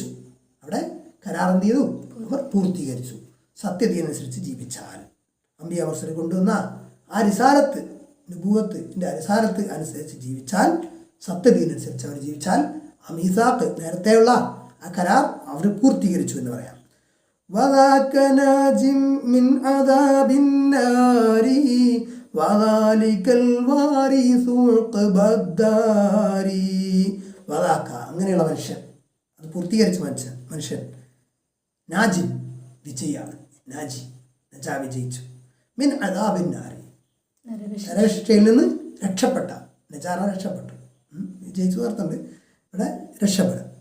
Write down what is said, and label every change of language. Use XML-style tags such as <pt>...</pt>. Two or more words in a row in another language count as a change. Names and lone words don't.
<ml>അവിടെ കരാർ എന്ത് ചെയ്തു? അവർ പൂർത്തീകരിച്ചു. സത്യതയനുസരിച്ച് ജീവിച്ചാൽ,</ml> <ar>أنبياء مرسلين</ar> <ml>കൊണ്ടുവന്ന ആ റിസാലത്ത്, നുബുവത്തിൻ്റെ റിസാലത്ത് അനുസരിച്ച് ജീവിച്ചാൽ, സത്യതയനുസരിച്ച് അവർ ജീവിച്ചാൽ, ആ മീസാഖ് നേരത്തെയുള്ള ആ കരാർ അവർ പൂർത്തീകരിച്ചു എന്ന് പറയാം.</ml> <ar>وذاك ناج من عذاب النار وذلك الوارث عقبى الدار.</ar> <ml>വദാക്ക അങ്ങനെയുള്ള മനുഷ്യൻ, അത് പൂർത്തീകരിച്ച മനുഷ്യൻ, നാജിൻ വിജയാണ്, നജാ വിജയിച്ചു,</ml> <ar>من عذاب النار</ar> <ml>നരകശിക്ഷയിൽ നിന്ന് രക്ഷപ്പെട്ട, നജാറ രക്ഷപ്പെട്ടു, വിജയിച്ചു നടത്തുന്നുണ്ട് ഇവിടെ രക്ഷപ്പെടും.</ml>